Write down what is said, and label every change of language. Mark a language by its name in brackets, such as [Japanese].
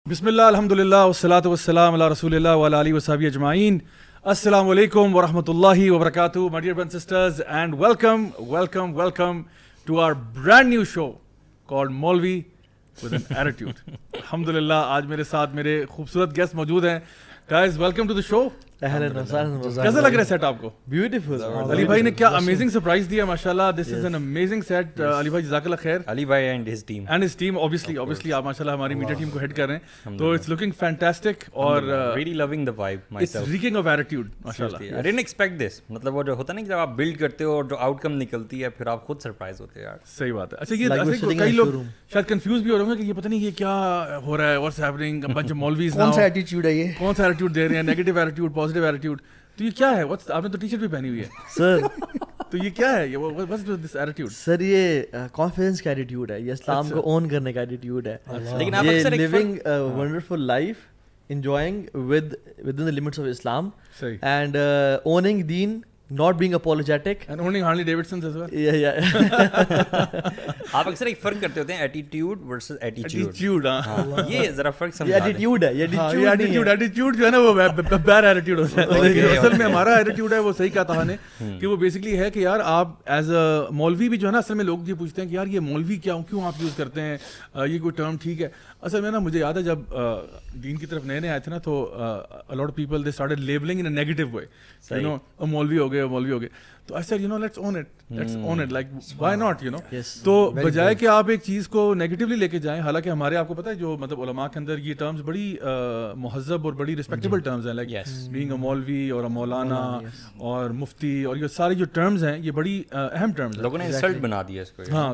[Arabic] بسم اللہ الحمدللہ والصلاۃ والسلام علی رسول اللہ وعلی آلہ وصحبہ اجمعین. السلام علیکم ورحمۃ اللہ وبرکاتہ. [English] My dear brothers and sisters, and welcome to our brand new show called Maulvi with an Attitude. [Urdu] الحمدللہ آج میرے ساتھ میرے خوبصورت گیسٹ موجود ہیں. [English] Guys, welcome to the show. [Urdu] کیسا لگ رہا ہے سیٹ آپ کو؟ [English] Beautiful. [Urdu] علی بھائی نے کیا امیزنگ سرپرائز دیا ماشاءاللہ. [English] This is an amazing set. [Urdu] علی بھائی جزاک اللہ خیر. [English] علی بھائی and his team [Urdu] obviously آپ ماشاءاللہ ہماری میڈیا ٹیم کو ہیڈ کر رہے ہیں, تو [English] it's looking fantastic [Urdu] اور [English] Really loving the vibe myself. It's reeking of attitude ماشاءاللہ. I didn't expect this. [Urdu] مطلب وہ جو ہوتا ہے نا کہ جب آپ بلڈ کرتے ہو اور جو آؤٹ کم نکلتی ہے پھر آپ خود سرپرائز ہوتے ہیں یار. صحیح بات ہے. اچھا یہ کئی لوگ شاید کنفیوز بھی ہو رہے ہوں گے کہ یہ پتہ نہیں یہ کیا ہو رہا ہے, [English] What's happening, a bunch of maulvis. [Urdu] کون سا ایٹیٹیوڈ ہے یہ؟ کون سا ایٹیٹیوڈ دے رہے ہیں؟ نیگیٹو ایٹیٹیوڈ, پازیٹیو ایٹیٹیوڈ, تو یہ کیا ہے؟ آپ نے تو ٹی شرٹ بھی پہنی ہوئی ہے سر. تو یہ کیا ہے؟ دس ایٹیٹیوڈ سر یہ کانفیڈنس کا ایٹیٹیوڈ ہے, یہ اسلام کو اون کرنے کا ایٹیٹیوڈ ہے. لیکن آپ یہ اکثر [English] Living wonderful life, enjoying within the limits of Islam, and owning deen, not being apologetic, and owning Harley Davidsons as well. [Urdu] آپ اکثر ایک فرق کرتے ہوتے ہیں ایٹیٹیوڈ ورسز ایٹیٹیوڈ. یہ ذرا فرق یہ سمجھا دیں. ایٹیٹیوڈ ہے, یہ ایٹیٹیوڈ جو ہے نا وہ بیڈ ایٹیٹیوڈ ہوتا ہے. اصل میں ہمارا ایٹیٹیوڈ ہے وہ صحیح کہا تھا نے کہ وہ بیسکلی ہے کہ یار آپ ایز اے مولوی بھی جو ہے نا, اصل میں لوگ یہ پوچھتے ہیں کہ یار یہ مولوی کیوں آپ یوز کرتے ہیں, یہ کوئی ٹرم ٹھیک ہے. اصل میں نا مجھے یاد ہے جب دین کی طرف نئے آئے تھے نا, تو [English] a lot of people they started labeling in a negative way, you know, [Urdu] مولوی ہو گئے. [English] تو I said, you know, let's own it, like why not, you know. [Urdu] تو بجائے کہ آپ ایک چیز کو نیگیٹیولی لے کے جائیں, حالانکہ ہمارے آپ کو پتہ ہے جو مطلب علماء کے اندر یہ ٹرمز بڑی مہذب اور بڑی رسپیکٹیبل ٹرمز ہیں, [English] like being a maulvi [Urdu] اور مولانا اور مفتی, اور یہ سارے جو ٹرمز ہیں یہ بڑی اہم ٹرمز ہیں. لوگوں نے انسلٹ بنا دیا اس کو. ہاں,